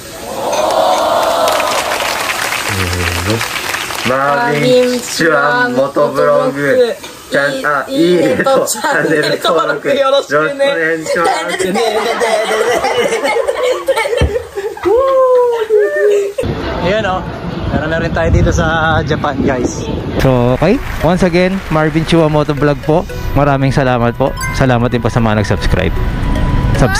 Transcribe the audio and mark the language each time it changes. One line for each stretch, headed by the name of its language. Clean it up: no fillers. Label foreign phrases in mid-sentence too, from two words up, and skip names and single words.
Japanese: Marvin Chua Motovlog ちゃん、いいねとチャンネル登録よろしくね。
Filipino: Ayan o, meron na rin tayo dito sa Japan guys.
English: So okay, once again Marvin Chua Motovlog po.
Filipino: Maraming salamat po. Salamat din po sa mga nag-subscribe.